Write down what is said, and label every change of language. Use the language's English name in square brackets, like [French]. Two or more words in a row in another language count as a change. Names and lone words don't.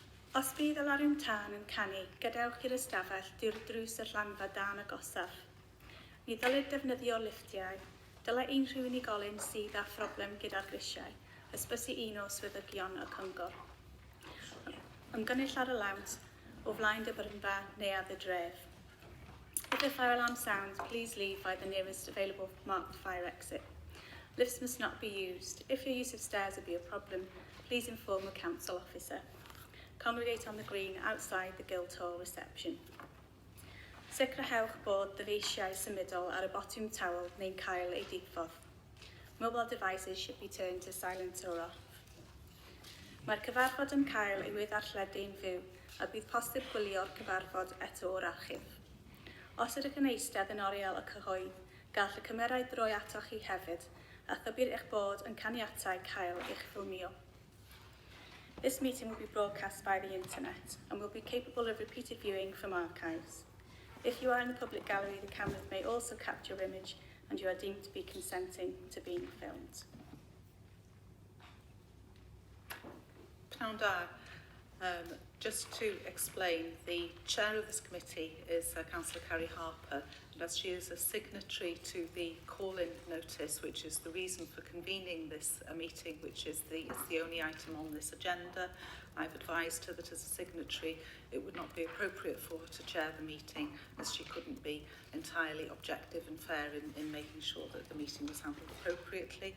[Welsh] Os bydd y larwm tân yn canu, gadewch i'r ystafell drws y llanfa dan agosaf. Ni ddylid defnyddio liftiau. Dylai unrhyw unigolyn sydd â phroblem gyda'r grisiau ysbysu un o swyddogion y cyngor. Ymgynnull ar y lawnt o flaen dy brynfa neuadd y dref. [English] If the fire alarm sounds, please leave by the nearest available marked fire exit. Lifts must not be used. If your use of stairs would be a problem, please inform the council officer. Congregate on the green outside the Guildhall reception. [Welsh] Sicrhewch bod dyfeisiau symudol ar y botwm tawel neu'n cael ei diffodd. [English] Mobile devices should be turned to silent or off. [Welsh] Mae'r cyfarfod yn cael ei wyddarlledu'n fyw a bydd posib gwylio'r cyfarfod eto o'r archif. Os ydych yn eistedd yn oriel y cyhoedd, gall y cymerau droi atoch chi hefyd a thybir eich bod yn caniatau cael eich ffilmio. [English] This meeting will be broadcast by the internet and will be capable of repeated viewing from archives. If you are in the public gallery, the cameras may also capture your image and you are deemed to be consenting to being filmed. [Welsh] Pnawn da. [English] Just to explain, the chair of this committee is Councillor Carrie Harper, and as she is a signatory to the call-in notice, which is the reason for convening this meeting, which is the only item on this agenda, I've advised her that as a signatory it would not be appropriate for her to chair the meeting, as she couldn't be entirely objective and fair in making sure that the meeting was handled appropriately.